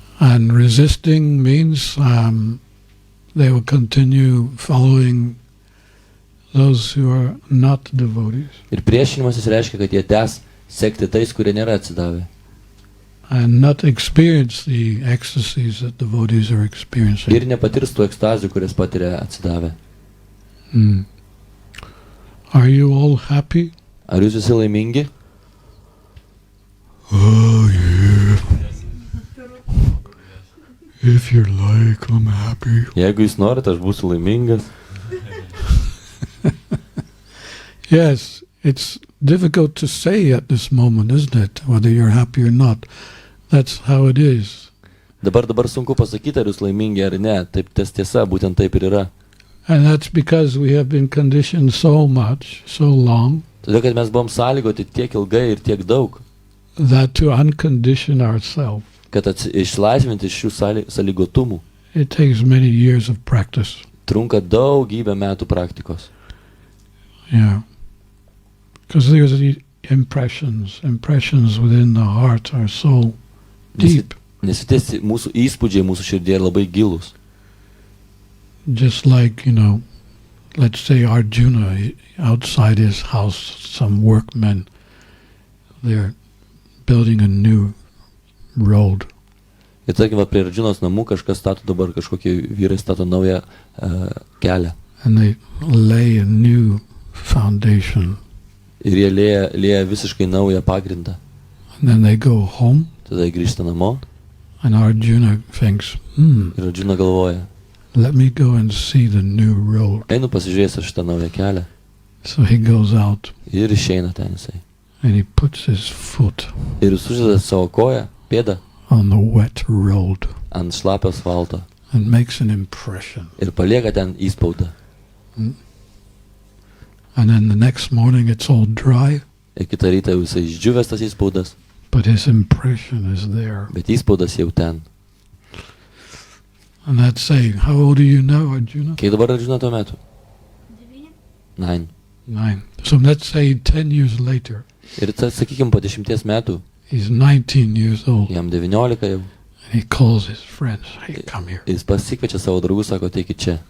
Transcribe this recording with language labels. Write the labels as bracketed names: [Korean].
[English] And resisting means they will continue following those who are not devotees. [Lithuanian] Ir priešinimasis reiškia, kad jie tęs sekti tais, kurie nėra atsidavę. [English] And not experience the ecstasies that devotees are experiencing. [Lithuanian] Ir nepatirs tų ekstazių, kurias patiria atsidavę. [English] Are you all happy? [Lithuanian] Ar jūs visi laimingi? [English] Oh, yeah. If you like, I'm happy. [Lithuanian] Jeigu jūs norite, aš būsiu laimingas. [English] Yes, it's difficult to say at this moment, isn't it? Whether you're happy or not. That's how it is. [Lithuanian] Dabar sunku pasakyti, ar jūs laimingi ar ne. Taip tiesa, būtent taip ir yra. [English] And that's because we have been conditioned so much, so long, [Lithuanian] Todėl, kad mes buvom sąlygoti tiek ilgai ir tiek daug, [English] that to uncondition ourselves, [Lithuanian] kad išlaisvinti šių sąlygotumų [English] it takes many years of practice. [Lithuanian] trunka daugybę metų praktikos. [English] Yeah. Because there's the impressions within the heart are so deep. [Lithuanian] Nes tie mūsų įspūdžiai mūsų širdėje labai gilūs. [English] Just like, let's say Arjuna, outside his house, some workmen, they're building a new road. [Lithuanian] Ir tarkim, prie Arjunos namų kažkas stato dabar, kažkokie vyrai stato naują kelią. [English] And they lay a new foundation. [Lithuanian] Ir jie lieja visiškai naują pagrindą. [English] And then they go home. [Lithuanian] Tada jie grįžta namo. [English] And Arjuna thinks, [Lithuanian] Ir Arjuna galvoja, [English] let me go and see the new road. [Lithuanian] einu pasižiūrėsiu šitą naują kelią. [English] So he goes out. [Lithuanian] Ir išeina ten jisai. [English] And he puts his foot [Lithuanian] Ir jis uždeda savo koją, pėdą [English] on the wet road [Lithuanian] ant šlapio asfalto. [English] and makes an impression. [Lithuanian] Ir palieka ten įspaudą. [English] And then the next morning it's all dry. [Lithuanian] Ir kitą rytą jau jisai išdžiūvęs tas įspaudas. [English] But his impression is there. [Lithuanian] Bet įspaudas jau ten. [English] And that's saying, how old are you now, Arjuna? [Lithuanian] Kai dabar Arjuna tuo metu? 9. [English] 9. So let's say 10 years later, [Lithuanian] Ir sakykime, po 10 metų, [English] he's 19 years old. [Lithuanian] jam 19 jau, [English] And he calls his friends, hey, come here. [Lithuanian] jis pasikviečia savo draugus, sako, teikit čia.